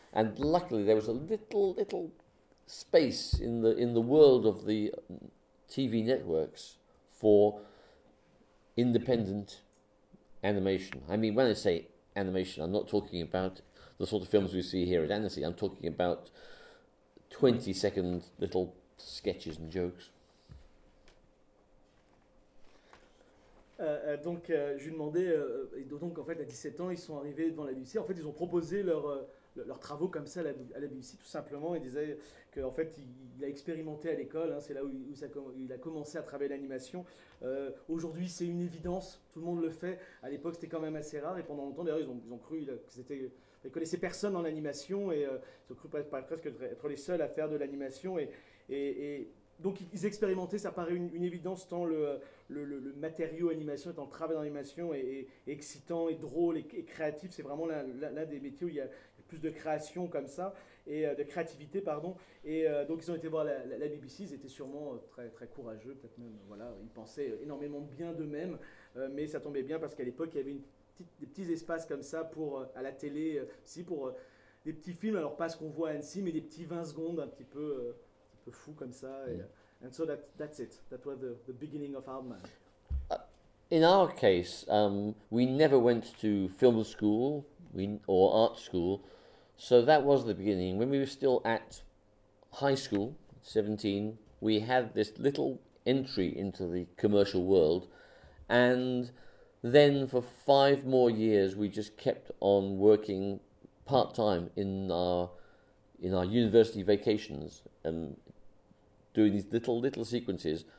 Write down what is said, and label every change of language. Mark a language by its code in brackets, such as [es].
[en] And luckily, there was a little space in the world of the TV networks for independent animation. I mean, when I say animation. I'm not talking about the sort of films we see here at Annecy. I'm talking about 20-second little sketches and jokes. [fr] Donc, je lui demandais, donc en fait, à 17 ans, ils sont arrivés devant la BBC. En fait, ils ont proposé leurs travaux comme ça à la BBC, tout simplement. Ils disaient qu'en fait, il a expérimenté à l'école. Hein, c'est là où il a commencé à travailler l'animation. Aujourd'hui, c'est une évidence. Tout le monde le fait. À l'époque, c'était quand même assez rare. Et pendant longtemps, d'ailleurs, ils ont cru que c'était. Ils ne connaissaient personne dans l'animation et ils ont cru presque être les seuls à faire de l'animation. Et donc, ils expérimentaient, ça paraît une évidence tant le matériau animation, tant le travail d'animation est excitant et drôle et créatif. C'est vraiment l'un des métiers où il y a plus de création comme ça, et de créativité, pardon. Et donc, ils ont été voir la BBC, ils étaient sûrement très, très courageux, peut-être même. Voilà, ils pensaient énormément bien d'eux-mêmes, mais ça tombait bien parce qu'à l'époque, il y avait des petits espaces comme ça pour à la télé, si pour des petits films, alors pas ce qu'on voit à Annecy, mais des petits 20 secondes un petit peu fou comme ça. [en] Et so that's it, that was the beginning of Hard Man. In our case, we never went to film school or art school, so that was the beginning. When we were still at high school, 17, we had this little entry into the commercial world, and then for 5 more years, we just kept on working part-time in our university vacations and doing these little sequences.